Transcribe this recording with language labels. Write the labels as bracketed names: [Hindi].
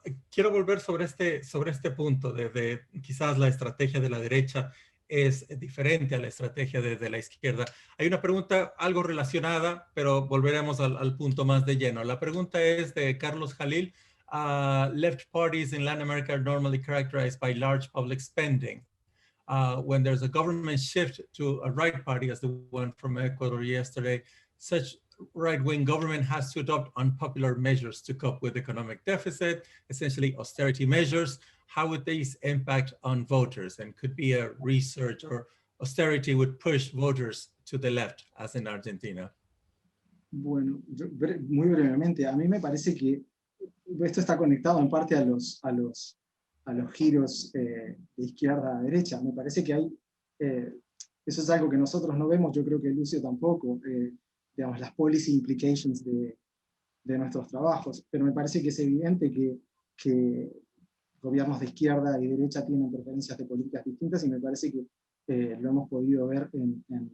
[Spanish] Quiero volver sobre este punto de quizás la estrategia de la derecha es diferente a la estrategia de la izquierda. Hay una pregunta algo relacionada, pero volveremos al punto más de lleno. La pregunta es de Carlos Jalil. [English] Left parties in Latin America are normally characterized by large public spending. When there's a government shift to a right party, as the one from Ecuador yesterday, such right-wing government has to adopt unpopular measures to cope with economic deficit, essentially austerity measures. How would these impact on voters? And could be a research or austerity would push voters to the left, as in Argentina. [Spanish] Bueno, muy brevemente, a mí me parece que esto está conectado en parte a los giros de izquierda a derecha. Me parece que hay, eso es algo que nosotros no vemos, yo creo que Lucio tampoco, digamos, las policy implications de nuestros trabajos, pero me parece que es evidente que gobiernos de izquierda y derecha tienen preferencias de políticas distintas, y me parece que lo hemos podido ver en